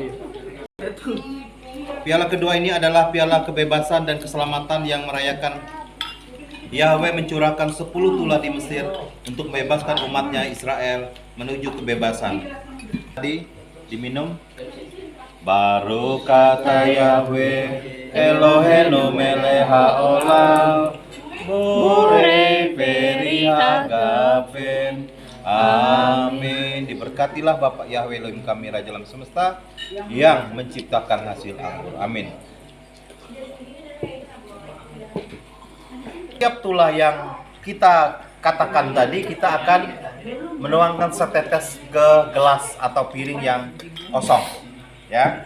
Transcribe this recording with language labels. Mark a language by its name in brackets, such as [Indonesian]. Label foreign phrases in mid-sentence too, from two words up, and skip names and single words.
[Indonesian] Piala kedua ini adalah piala kebebasan dan keselamatan yang merayakan Yahweh mencurahkan 10 tulah di Mesir untuk membebaskan umatnya Israel menuju kebebasan. Tadi diminum. [Hebrew] ברוך אתה יהוה אלוהינו מלך העולם בורא פרי הגפן. [Indonesian] Amin. Diberkatilah Bapak Yahweh Elohim kami Raja alam semesta yang menciptakan hasil anggur. Amin. Setiap tulah yang kita katakan tadi, kita akan menuangkan setetes ke gelas atau piring yang kosong, ya.